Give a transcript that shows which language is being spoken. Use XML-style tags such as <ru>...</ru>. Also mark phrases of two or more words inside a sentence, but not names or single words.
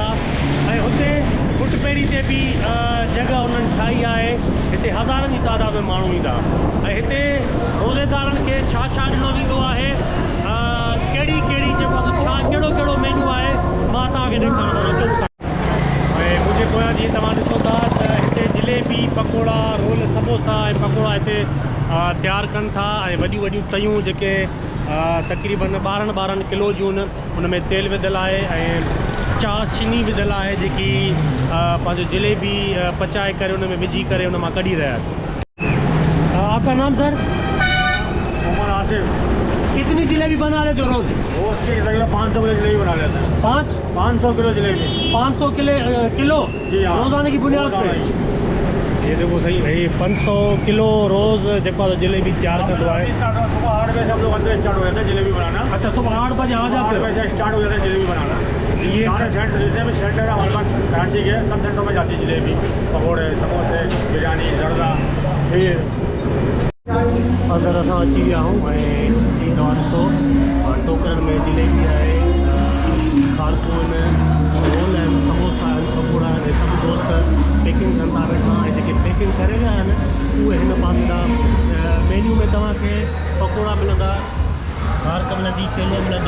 <sd>ऐं हुते फुटपेरी ते बि जॻह उन्हनि ठाही आहे, हिते हज़ारनि जी तादाद में माण्हू ईंदा। ऐं हिते रोज़ेदारनि खे छा छा ॾिनो वेंदो आहे, कहिड़ी कहिड़ी जेको छा कहिड़ो कहिड़ो मेन्यू आहे, मां तव्हांखे ॾेखारण थो अचूं। ऐं मुंहिंजे पोयां जीअं तव्हां ॾिसो था त हिते जिलेबी, पकोड़ा, रोल, समोसा ऐं पकोड़ा हिते तयारु कनि था। ऐं वॾियूं वॾियूं तयूं जेके तक़रीबन 12 किलो जूं आहिनि, उन में तेल विधियल आहे ऐं चाशनी विधियल आहे, जेकी पंहिंजो जिलेबी पचाए करे उन में विझी करे उन मां कढी रहिया आहिनि।</sd> <ur>آپکا نام سر? मोहम्मद आसिफ। کتنی جلیبی بنا لیتے ہو روز? روز کی تقریباً 500 کلو جلیبی بنا لیتے ہیں. 500 کلو جلیبی. 500 किलो جی ہاں, روزانے کی بنیاد پے. یہ دیکھو صحیح بھائی، 500 کلو روز جیکو جلیبی تیار کرتا ہے. صبح 8 بجے سب لوگ اندر اسٹارٹ ہو جاتے ہیں جلیبی بنانا. اچھا، صبح 8 بجے آ جاتے ہو? 8 بجے اسٹارٹ ہو جاتے ہیں جلیبی بنانا. یہ سارے سینٹر جتنے بھی سینٹر ہے ہمارے پاس کراچی کے، سب سینٹروں میں جاتی ہے جلیبی، پکوڑے، سموسے، بریانی، زردہ.</ur> <sd>फिर अंदर असां अची विया आहियूं ऐं ॾिसो टोकरनि में जिलेबी आहे, कारकून, रोल आहिनि, समोसा आहिनि, पकोड़ा आहिनि। सभु दोस्त पैकिंग कनि था वेठा, ऐं जेके पैकिंग करे विया आहिनि उहे हिन पासे ॾांहुं मेन्यू में तव्हांखे पकोड़ा मिलंदा, कारक मिलंदी, केलो मिलंदो।</sd>